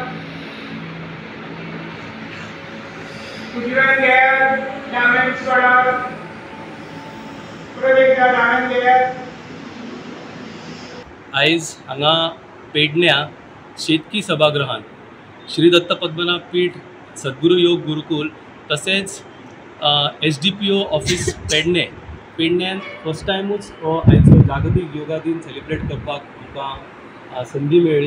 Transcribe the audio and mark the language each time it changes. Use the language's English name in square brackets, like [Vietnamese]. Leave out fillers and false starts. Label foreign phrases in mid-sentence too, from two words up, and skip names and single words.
[Marathi] उजव्या घ्या, डाव्या सोडा, परत एकदा डाव्या घ्या। [Konkani] आयज हांगा पेडण्या शेतकी सभागृहान श्री दत्त पद्मनाभ पीठ सद्गुरू योग गुरुकुल तसेच SDPO ऑफिस पेडण्यान फर्स्ट टाइमूच आयचो जागतीक योगा दिन सेलिब्रेट करपाक आमकां संदी मेळ्ळी।